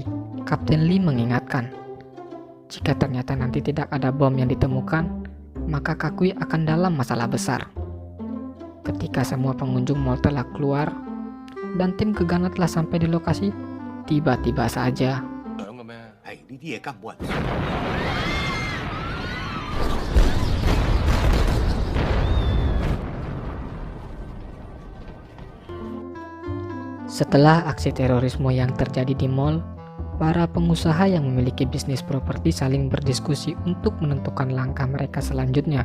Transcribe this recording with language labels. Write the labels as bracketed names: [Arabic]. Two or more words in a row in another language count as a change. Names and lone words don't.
[Indonesian] Kapten Lee mengingatkan, jika ternyata nanti tidak ada bom yang ditemukan, maka Kakui akan dalam masalah besar. Ketika semua pengunjung mal telah keluar dan tim gegana telah sampai di lokasi, tiba-tiba saja [Cantonese] 呢啲嘢根本冇人信。 [Indonesian] Setelah aksi terorisme yang terjadi di mall, para pengusaha yang memiliki bisnis properti saling berdiskusi untuk menentukan langkah mereka selanjutnya.